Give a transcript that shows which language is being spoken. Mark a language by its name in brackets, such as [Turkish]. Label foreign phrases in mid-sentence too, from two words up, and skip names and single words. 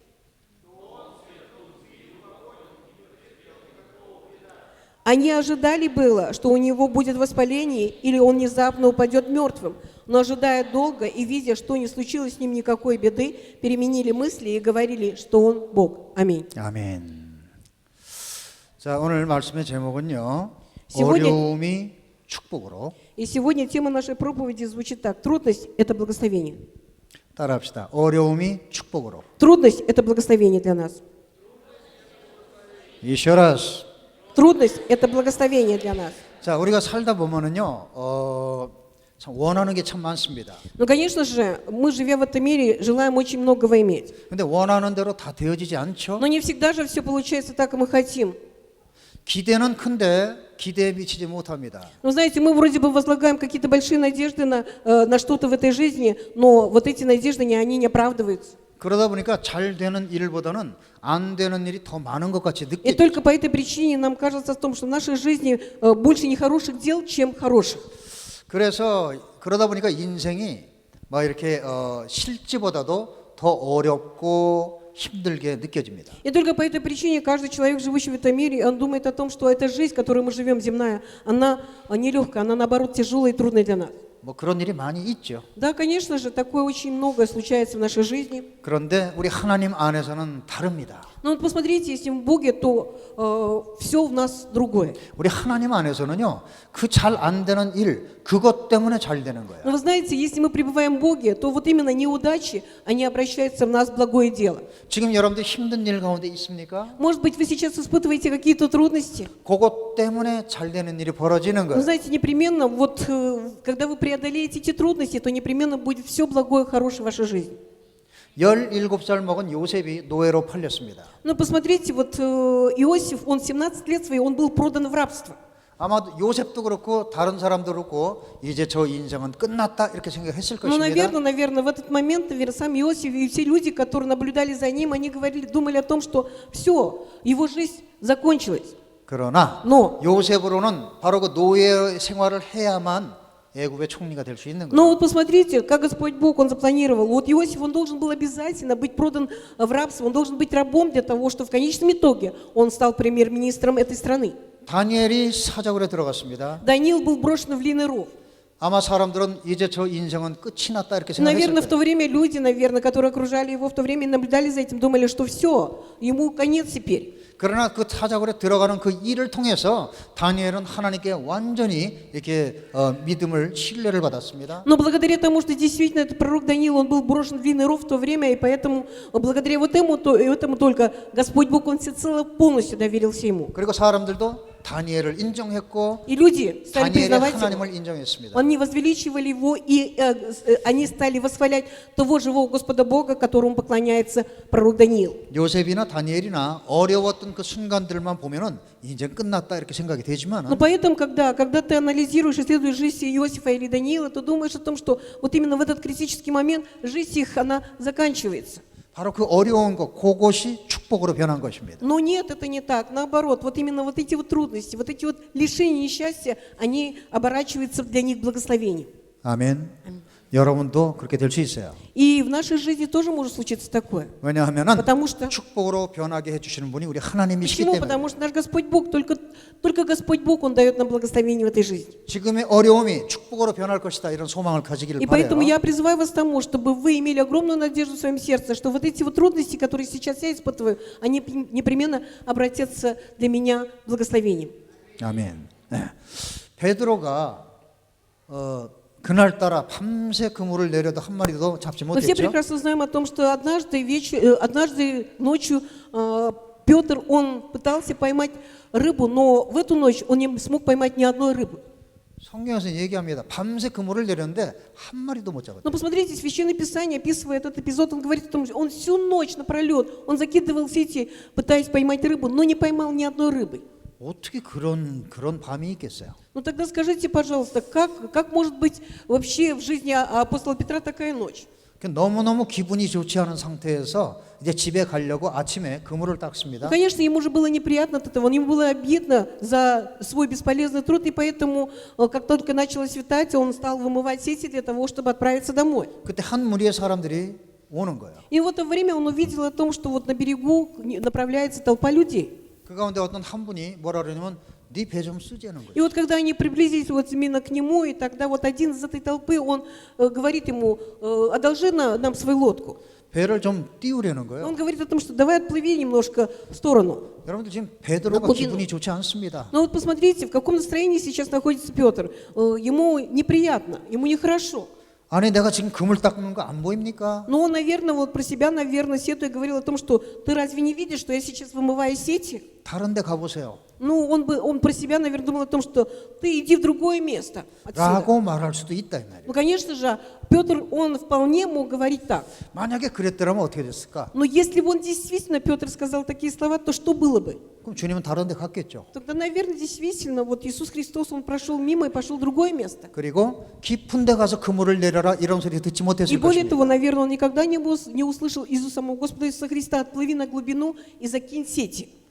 [Russian] Они ожидали было, что у него будет воспаление или он внезапно упадет мертвым, но ожидая долго и видя, что не случилось с ним никакой беды, переменили мысли и говорили, что он Бог. Аминь. [Korean] 아멘. 자, 오늘 말씀의 제목은요. [Russian] Сегодня- [Korean] 어려움이 축복으로. [Russian] И сегодня тема нашей проповеди звучит так. Трудность – это благословение. [Korean] 따라합시다. 어려움이 축복으로. [Russian] Трудность – это благословение для нас. Еще раз. Трудность – это благословение для нас. [Korean] 자, 우리가 살다 보면은요. 참 원하는 게 참 많습니다. [Russian] Но, конечно же, мы, живя в этом мире, желаем очень многого иметь. [Korean] 근데 원하는 대로 다 되어지지 않죠? [Russian] Но не всегда же все получается так, как мы хотим. [Korean] 기대는 큰데 기대에 미치지 못합니다. [Russian] Но знаете, мы вроде бы возлагаем какие-то большие надежды на что-то в этой жизни, но вот эти надежды, они не оправдываются. [Korean] 그러다 보니까 잘 되는 일보다는 안 되는 일이 더 많은 것 같이 [Russian] И [Korean] 느껴져요. [Russian] только по этой причине нам кажется о том, что в нашей жизни больше нехороших дел, чем хороших. [Korean] 그래서 그러다 보니까 인생이 막 이렇게 실지보다도 더 어렵고 힘들게 느껴집니다. [Russian] И только по этой причине каждый человек, живущий в этом мире, он думает о том, что эта жизнь, в которой мы живем, земная, она нелегкая, она наоборот тяжелая и трудная для нас. [Korean] 뭐 그런 일이 많이 있죠. [Russian] Да, конечно же, такое очень многое случается в нашей жизни. [Korean] 그런데 우리 하나님 안에서는 다릅니다. [Russian] Но вот посмотрите, если в Боге, то все в нас другое. [Korean] 우리 하나님 안에서는요. 그 잘 안 되는 일 그것 때문에 잘 되는 거예요. [Russian] Но вы знаете, если мы пребываем в Боге, то вот именно неудачи, они обращаются в нас в благое дело. [Korean] 지금 여러분들 힘든 일 가운데 있습니까? [Russian] Может быть, вы сейчас испытываете какие-то трудности. [Korean] 그것 때문에 잘 되는 일이 벌어지는 [Russian] Но [Korean] 거예요. [Russian] знаете, непременно, вот когда вы преодолеете эти трудности, то непременно будет все благое, хорошее в вашей жизни. [Korean] 17살 먹은 요셉이 노예로 팔렸습니다. [Russian] Но посмотрите, вот Иосиф, он 17 лет своих, он был продан в рабство. [Korean] 아마 요셉도 그렇고 다른 사람도 그렇고 이제 저 인생은 끝났다 이렇게 생각했을 [Russian] Ну, [Korean] 것입니다. [Russian] наверное, в этот момент, наверное, сам Иосиф и все люди, которые наблюдали за ним, они думали о том, что все, его жизнь закончилась. [Korean] 그러나 [Russian] Но [Korean] 요셉으로는 바로 그 노예 생활을 해야만 애굽의 총리가 될 수 있는 [Russian] Но [Korean] 거예요. [Russian] вот посмотрите, как Господь Бог, Он запланировал. Вот Иосиф, он должен был обязательно быть продан в рабство, он должен быть рабом для того, что в конечном итоге он стал премьер-министром этой страны. [Korean] 다니엘이 사자굴에 들어갔습니다. [Russian] Даниил был брошен в львиный ров. [Korean] 아마 사람들은 이제 저 인생은 끝이 났다 이렇게 생각했을 [Russian] Наверное, в то [Korean] 거예요. [Russian] время люди, которые окружали его в то время и наблюдали за этим, думали, что все, ему конец теперь. [Korean] 그러나 그 사자굴에 들어가는 그 일을 통해서 다니엘은 하나님께 완전히 이렇게 믿음을 신뢰를 받았습니다. [Russian] Но благодаря тому, что действительно этот пророк Даниил, он был брошен в львиный ров в то время, и поэтому благодаря этому только Господь Бог, Он всецело полностью доверился ему. [Korean] 그리고 사람들도 다니엘을 인정했고 [Russian] И люди стали [Korean] 다니엘의 [Russian] признавать его. [Korean] 하나님을 인정했습니다. [Russian] Они возвеличивали его, и они стали восхвалять того живого Господа Бога, которому поклоняется пророк Даниил. [Korean] 요셉이나 다니엘이나 어려웠던 그 순간들만 보면은 이제 끝났다 이렇게 생각이 되지만 [Russian] Но поэтому, когда ты анализируешь, исследуешь жизнь Иосифа или Даниила, ты думаешь о том, что вот именно в этот критический момент жизнь их, она заканчивается. [Korean] 바로 그 어려운 것 그것이 축복으로 변한 것입니다. [Russian] Но нет, это не так. Наоборот, вот именно вот эти вот трудности, вот эти вот лишения несчастья, они оборачиваются для них благословением. [Korean] 아멘. 여러분도 그렇게 될 수 있어요. [Russian] И в нашей жизни тоже может случиться такое. [Korean] 왜냐하면은 [Russian] Потому что [Korean] 축복으로 변하게 해주시는 분이 우리 하나님이시기 [Russian] Почему? [Korean] 때문에. [Russian] Потому что наш Господь Бог, только Господь Бог, Он дает нам благословение в этой жизни. [Korean] 지금의 어려움이 축복으로 변할 것이다 이런 소망을 가지기를 [Russian] И поэтому [Korean] 바라요. [Russian] я призываю вас к тому, чтобы вы имели огромную надежду в своем сердце, что вот эти вот трудности, которые сейчас я испытываю, они непременно обратятся для меня благословением. [Korean] 아멘. 네. 베드로가 그날따라 밤새 그물을 내려도 한 마리도 잡지 [Russian] Мы все [Korean] 못했죠. [Russian] прекрасно знаем о том, что однажды ночью Петр, он пытался поймать рыбу, но в эту ночь он не смог поймать ни одной рыбы. [Korean] 성경에서 얘기합니다. 밤새 그물을 내렸는데 한 마리도 못 잡았다. [Russian] Но посмотрите, Священное Писание, описывая этот эпизод, он говорит о том, что он всю ночь напролет, он закидывал сети, пытаясь поймать рыбу, но не поймал ни одной рыбы. [Korean] 어떻게 그런 밤이 있겠어요? [Russian] Ну тогда скажите, пожалуйста, как может быть вообще в жизни апостола Петра такая ночь? [Korean] 너무너무 기분이 좋지 않은 상태에서 이제 집에 가려고 아침에 그물을 닦습니다. [Russian] Ну, конечно, ему же было неприятно от этого, ему было обидно за свой бесполезный труд, и поэтому, как только начало светать, он стал вымывать сети для того, чтобы отправиться домой. [Korean] 그때 한 무리의 사람들이 오는 거예요. [Russian] И в это время он увидел о том, что вот на берегу направляется толпа людей. [Korean] 그 가운데 어떤 한 분이 뭐라 그러냐면 네 배 좀 쓰자는 거예요. [Russian] И вот когда они приблизились вот именно к нему, и тогда вот один из этой толпы, он говорит ему, одолжи нам свою лодку. [Korean] 배를 좀 띄우려는 [Russian] Он [Korean] 거예요. [Russian] говорит о том, что давай отплыви немножко в сторону. [Korean] 여러분들 지금 베드로가 거기는- 기분이 좋지 않습니다. [Russian] Но вот посмотрите, в каком настроении сейчас находится Петр. Ему неприятно, ему нехорошо. [Korean] 아니 내가 지금 그물 닦는 거 안 보입니까? [Russian] Но он, наверное, вот про себя, наверное, сетуя говорил о том, что ты разве не видишь, что я сейчас вымываю сети? [Korean] 다른 데 가보세요. [Russian] Ну, он про себя, наверное, думал о том, что ты иди в другое место отсюда. [Korean] 라고 말할 수도 있다 이 말이에요. [Russian] Ну, конечно же, Петр, он вполне мог говорить так. [Korean] 만약에 그랬더라면 어떻게 됐을까? [Russian] Но если бы он действительно, Петр, сказал такие слова, то что было бы? [Korean] 그럼 주님은 다른 데 갔겠죠. [Russian] Тогда, наверное, действительно, вот Иисус Христос, он прошел мимо и пошел в другое место. [Korean] 그리고 깊은 데 가서 그물을 내려라 이런 소리 듣지 [Russian] И [Korean] 못했을 [Russian] более [Korean] 것입니다. [Russian] того, наверное, он никогда не услышал из самого Господа Иисуса Христа: «Отплыви на глубину и закинь сети».